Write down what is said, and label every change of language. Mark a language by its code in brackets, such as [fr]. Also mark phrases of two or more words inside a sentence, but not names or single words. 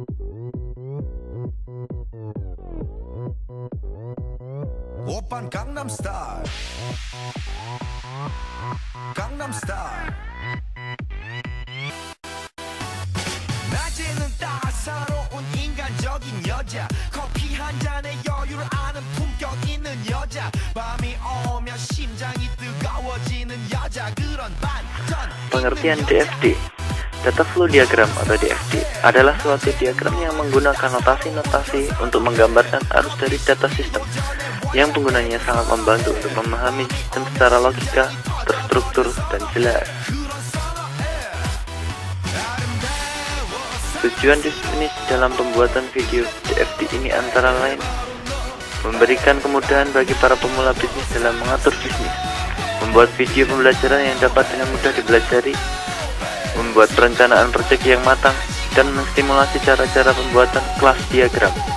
[ko] Oppan Gangnam Style, Gangnam Style. 낮에는 따사로운 인간적인 여자, 커피 한 잔에 여유를 아는 품격 있는 여자, 밤이 오면 심장이 뜨거워지는 여자, 그런 반전. [id] Pengertian DFD. [en] Data Flow Diagram [id] atau DFD adalah suatu diagram yang menggunakan notasi-notasi untuk menggambarkan arus dari data sistem, yang penggunanya sangat membantu untuk memahami sistem secara logika, terstruktur, dan jelas. Tujuan definisi dalam pembuatan video DFD ini antara lain memberikan kemudahan bagi para pemula bisnis dalam mengatur bisnis, membuat video pembelajaran yang dapat dengan mudah dipelajari, membuat perencanaan proyek yang matang, dan menstimulasi cara-cara pembuatan kelas diagram.